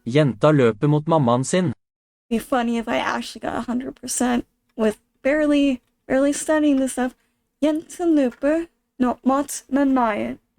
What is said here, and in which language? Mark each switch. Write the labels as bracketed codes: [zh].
[no] Jenta løper mot mammaen sin. [en] Be funny if I actually got 100% with barely studying this stuff. [no] Jenten løper mot mammaen.